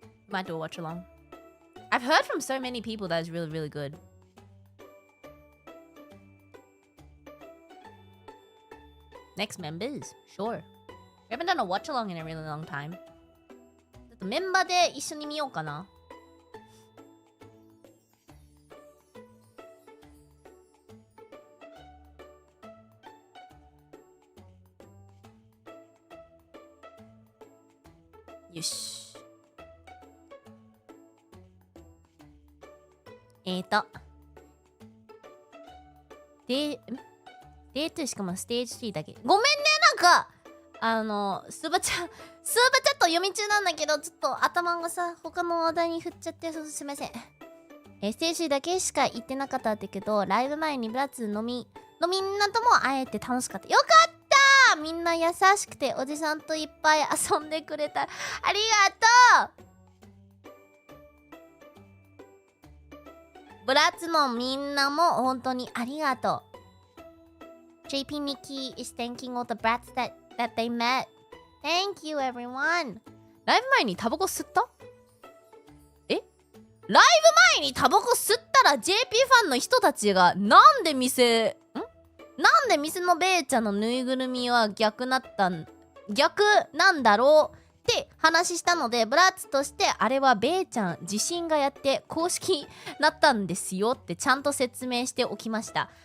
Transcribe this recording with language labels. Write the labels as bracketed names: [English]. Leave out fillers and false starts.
[English] Might do a watch along. I've heard from so many people that it's really, really good. Next members? Sure. We haven't done a watch along in a really long time. [Japanese] メンバーで一緒に見ようかな。よし。デートしかもステージ3だけ。ごめんね、スーパーチャット読み中なんだけど、ちょっと頭がさ、他の話題に振っちゃって、すいません。ステージだけしか行ってなかったんだけど、ライブ前にブラッツのみんなとも会えて楽しかった。よかったみんな優しくて、おじさんといっぱい遊んでくれた。ありがとうブラッツのみんなも本当にありがとう。 [English] JP Nikki is thanking all the brats that they met. Thank you, everyone. [Japanese] ライブ前にタバコ吸った？ライブ前にタバコ吸ったら JP ファンの人たちがなんで店のベイちゃんのぬいぐるみは逆なんだろうって話したので、ブラッツとしてあれはベイちゃん自身がやって公式なったんですよってちゃんと説明しておきました。